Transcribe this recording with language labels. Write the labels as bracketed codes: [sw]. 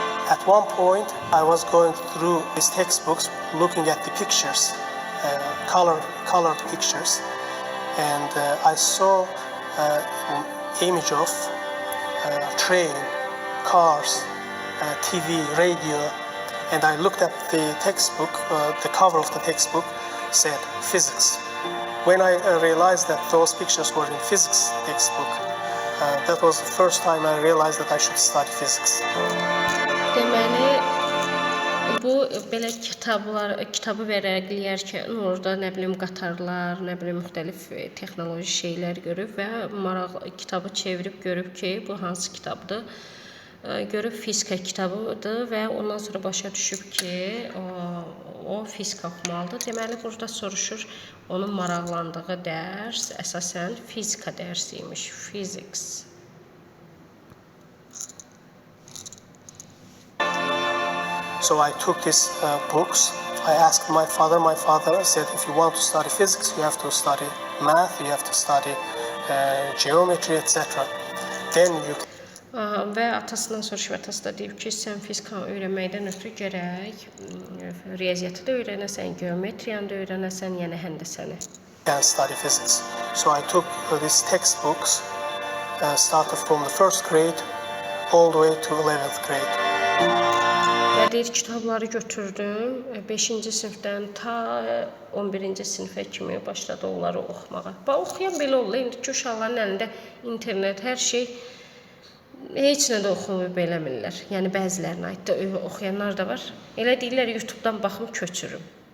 [en] At one point, I was going through these textbooks, looking at the pictures, colored pictures, and I saw an image of train, cars, TV, radio, and I looked at the textbook. The cover of the textbook said physics. When I realized that those pictures were in physics textbook, that was the first time I realized that I should study physics. [az] Deməli, bu belə kitabı vərəqləyərkən orada nə bilim qatarlar, nə bilim müxtəlif texnoloji şeylər görüb və kitabı çevirib görüb ki, bu hansı kitabdır. Görüb fizika kitabıdır və ondan sonra başa düşüb ki, o fizika oxumalıdır. Deməli, burada soruşur, onun maraqlandığı dərs əsasən fizika dərsi imiş, physics. [en] So I took these books. I asked my father. My father said, if you want to study physics, you have to study math, you have to study geometry, etc. Then you can... [az] Və atasından soruşub, atası da deyib ki, sən fizika öyrənməkdən ötürü gərək riyaziyyatı da öyrənəsən, geometriyanı da öyrənəsən, yəni həndəsəni. [en] Can study physics. So I took these textbooks, started from the first grade all the way to 11th grade. [az] Və deyir, kitabları götürdüm, 5-ci sinifdən ta 11-ci sinifə kimi başladı onları oxumağa. Oxuyan belə olur, indiki uşaqların əlində internet, hər şey, heç nə də oxumayıb eləmirlər. Yəni, bəzilərinə aiddə oxuyanlar da var. Elə deyirlər, YouTube-dan baxım, köçürüm.